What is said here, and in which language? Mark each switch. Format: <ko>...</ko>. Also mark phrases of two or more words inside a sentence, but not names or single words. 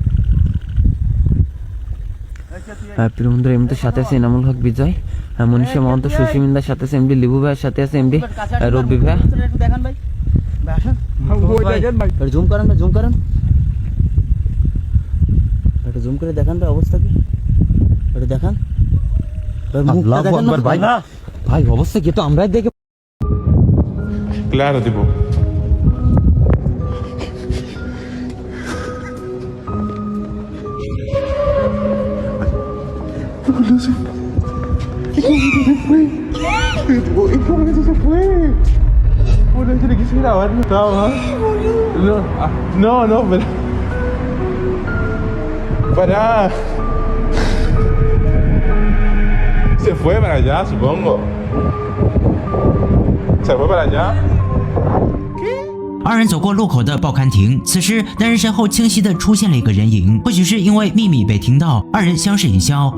<bn>প্রিয় বন্ধুরা এমনিতে সাথে আছে এনামুল হক বিজয়, মনীষা মহন্ত, সুশীমিন্দার সাথে আছে এমডি লিবু ভাইয়ের সাথে আছে এমডি রবি ভাই। দেখান ভাই আসেন জুম করেন ভাই জুম করেন এটা জুম করে দেখান ভাই অবস্থা কি এটা দেখান ভাই ভাই অবস্থা কি তো আমরাই দেখে</bn> <es>Claro, tipo. ¿Cómo eso se fue? Bueno, yo le quise grabar, no estaba. No, pero. Pará. Se fue para allá, supongo. Se fue para allá.</es> <zh>二人走过路口的报刊亭，此时男人身后清晰地出现了一个人影，或许是因为秘密被听到，二人相视一笑。</zh>